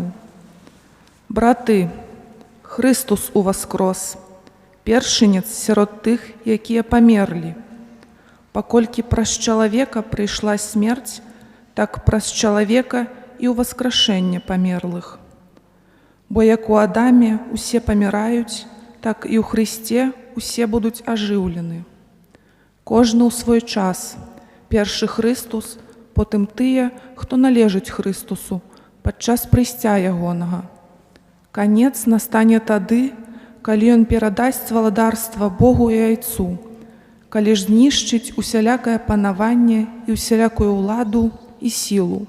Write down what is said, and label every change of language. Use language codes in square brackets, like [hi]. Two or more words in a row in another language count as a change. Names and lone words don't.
[uk] Брати, Христос увоскрос, першинець сярод тих, які померли. Покольки праз чоловіка прийшла смерть, так праз чоловіка і увоскрешення померлих. Бо як у Адамі усе помирають, так і у Христі усе будуть оживлені. [be] Кожны у свой час. Першы Христус, потым тыя, хто належыць Христусу, падчас прыйсця ягонага. Канец настане тады, калі Ён перадасць валадарства Богу і Айцу, калі ж знішчыць усялякае панаванне і усялякую ўладу і сілу.